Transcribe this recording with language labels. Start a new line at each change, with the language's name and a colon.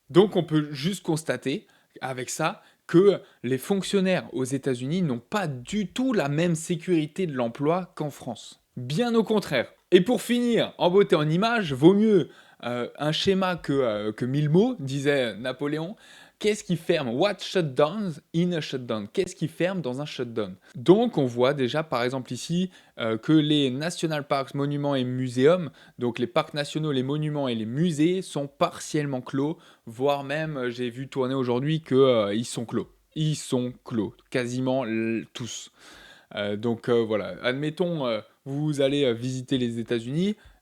French: Donc on peut juste constater avec ça que les fonctionnaires aux États-Unis n'ont pas du tout la même sécurité de l'emploi qu'en France. Bien au contraire. Et pour finir, en beauté en image, vaut mieux un schéma que 1000 mots, disait Napoléon. Qu'est-ce qui ferme?
English: What shutdowns in a shutdown?
French: Qu'est-ce qui ferme dans un shutdown? Donc on voit déjà par exemple ici que les national parks, monuments et muséums, donc les parcs nationaux, les monuments et les musées sont partiellement clos, voire même j'ai vu tourner aujourd'hui qu'ils sont clos. Ils sont clos, quasiment tous. Donc voilà, admettons, vous allez visiter les États-Unis.